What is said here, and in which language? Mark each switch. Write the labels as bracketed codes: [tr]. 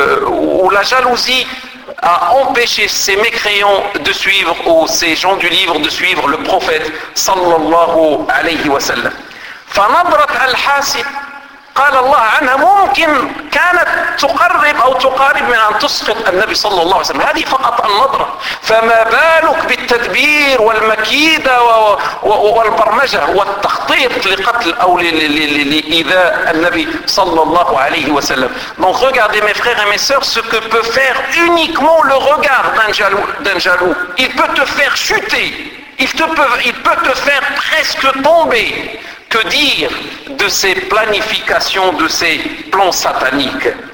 [fr] ou la jalousie a empêché ces mécréants de suivre ou ces gens du livre de suivre le prophète sallallahu alayhi wa sallam. [ar] Fanabrat al-hasid. قال الله عنها ممكن كانت تقرب أو تقارب من أن تسقط النبي صلى الله عليه وسلم. هذه فقط النظرة. فما بالك بالتدبير والمكيدة والبرمجة والتخطيط لقتل أو لإيذاء النبي صلى الله عليه وسلم. [fr] Donc regardez mes frères et mes sœurs ce que peut faire uniquement le regard d'un jaloux. Il peut te faire chuter. Il peut te faire presque tomber. Que dire de ces planifications, de ces plans sataniques?